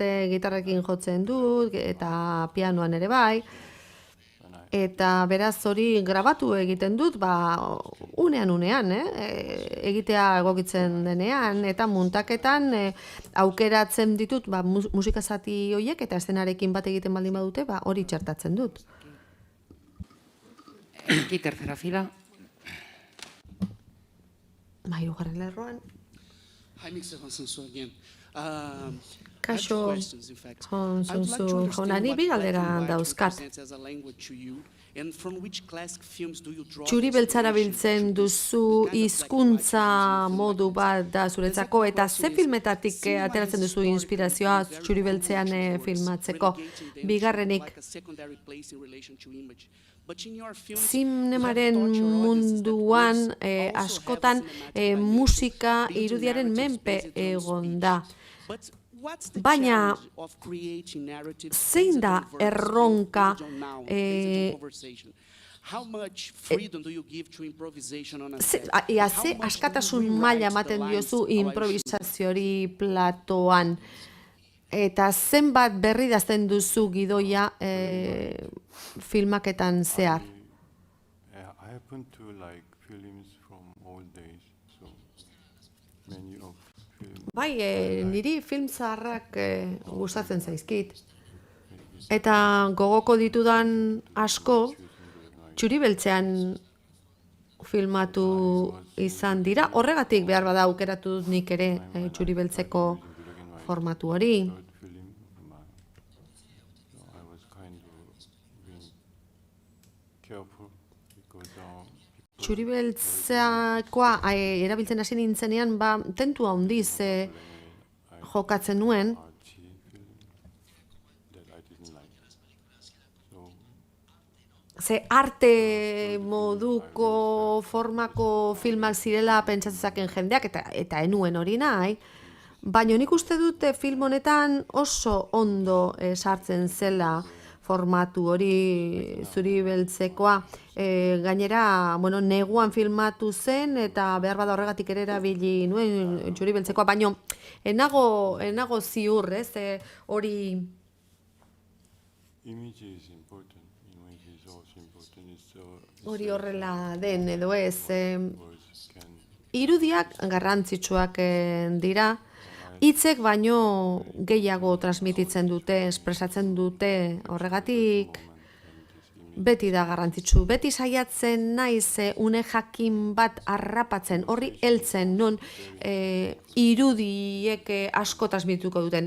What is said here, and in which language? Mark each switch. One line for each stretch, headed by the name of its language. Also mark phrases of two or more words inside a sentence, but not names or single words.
Basque: gitarrekin jotzen dut, eta pianoan ere bai, eta beraz hori grabatu egiten dut, unean, egitea egokitzen denean, eta muntaketan aukeratzen ditut musika zati horiek, eta eszenarekin bat egiten baldin badute, hori txertatzen dut.
Spanish: Aquí, tercera fila.
Basque: Hirugarren lerroan.
English: Hi, Mr. Hong Sang-soo again. I have
Basque: Kaixo,
English: two questions, in fact. Hong I would like to Sang-soo understand
Basque: jauna, ni
English: what
Basque: bi
English: black
Basque: galdera
English: and white
Basque: dauzkat.
English: represents as a language to you, and from which classic films do you draw
Basque: Txuri beltzara
English: inspiration
Basque: biltzen
English: to this?
Basque: duzu
English: The kind of black and white
Basque: hizkuntza
English: you use in a film
Basque: modu
English: like
Basque: bat
English: this.
Basque: da
English: The
Basque: zuretzako,
English: second
Basque: eta
English: question
Basque: ze
English: is,
Basque: filmetatik
English: cinema
Basque: ateratzen duzu
English: historically
Basque: inspirazioa
English: is very
Basque: txuri beltzean
English: promotion towards
Basque: filmatzeko.
English: relegating them to
Basque: Bigarrenik,
English: like a secondary place in relation to image. But in your films,
Basque: zinemaren
English: you have taught your audiences that
Basque: munduan
English: words also have
Basque: askotan
English: cinematic dimension,
Basque: musika
English: building
Basque: irudiaren
English: narratives
Basque: menpe
English: based on
Basque: egon
English: speech.
Basque: da.
English: But what's the
Basque: Baina,
English: challenge of creating narratives
Basque: zein
English: based
Basque: da
English: on verbs,
Basque: erronka,
English: based on nouns, based on conversation? How much freedom do you give to improvisation on a set?
Basque: Ia,
English: And how
Basque: ze
English: much do you
Basque: askatasun
English: rewrite
Basque: maila
English: the
Basque: ematen
English: lines
Basque: diozu
English: how I should?
Basque: improvisaziori platoan. Eta zenbat berri idazten duzu gidoia filmaketan zehar.
English: I happen to like films from old days, so many of films.
Basque: Bai, niri film zaharrak gustatzen zaizkit. Eta gogoko ditudan asko, txuri beltzean filmatu izan dira. Horregatik behar bada aukeratu dut nik ere txuri beltzeko formatu hori.
English: Third film, so I was kind of being careful because
Basque: Txuri beltzakoa erabiltzen hasi nintzenean, tentu handiz jokatzen nuen.
English: artsy film that I didn't like. So
Basque: Ze arte moduko formako filmak zirela pentsatzezaken jendeak, eta enuen hori nahi. Baina nik uste dute film honetan oso ondo sartzen zela formatu hori zuri beltzekoa. Gainera, bueno, neguan filmatu zen eta behar bada horregatik ere erabili nuen txuri beltzekoa, baina enago ziur, ez, hori
English: image is important. Image is also important.
Basque: hori horrela den edo ez.
English: Words can
Basque: Irudiak garrantzitsuak dira, hitzek baino gehiago transmititzen dute, espresatzen dute, horregatik beti da garrantzitsu. Beti saiatzen naiz une jakin bat harrapatzen, horri heltzen non irudiek asko transmituko duten.